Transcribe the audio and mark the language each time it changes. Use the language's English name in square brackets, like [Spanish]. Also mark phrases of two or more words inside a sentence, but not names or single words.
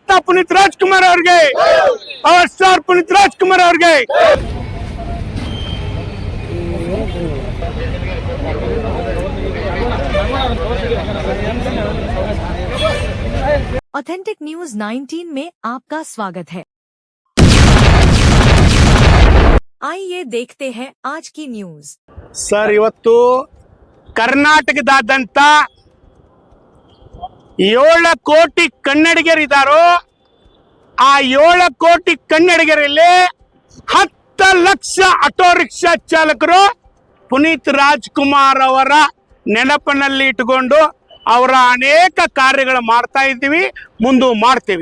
[Kannada] ಪುನೀತ್ ರಾಜ್ಕುಮಾರ್ ಅವ್ರಿಗೆ, ಪವರ್ ಸ್ಟಾರ್ ಪುನೀತ್ ರಾಜ್ಕುಮಾರ್ ಅವ್ರಿಗೆ. [Hindi] ऑथेंटिक न्यूज 19 में आपका स्वागत है। आइए देखते हैं आज की न्यूज। [Kannada] ಸರ್, ಇವತ್ತು ಕರ್ನಾಟಕದಾದ್ಯಂತ 7 ಕೋಟಿ ಕನ್ನಡಿಗರಿದ್ದಾರೋ, ಆ 7 ಕೋಟಿ ಕನ್ನಡಿಗರಲ್ಲಿ 10 ಲಕ್ಷ ಆಟೋ ರಿಕ್ಷಾ ಚಾಲಕರು ಪುನೀತ್ ರಾಜ್ಕುಮಾರ್ ಅವರ ನೆನಪಿನಲ್ಲಿ ಇಟ್ಟುಕೊಂಡು ಅವರ ಅನೇಕ ಕಾರ್ಯಗಳು ಮಾಡ್ತಾ ಇದ್ದೀವಿ, ಮುಂದೆ ಮಾಡ್ತೀವಿ.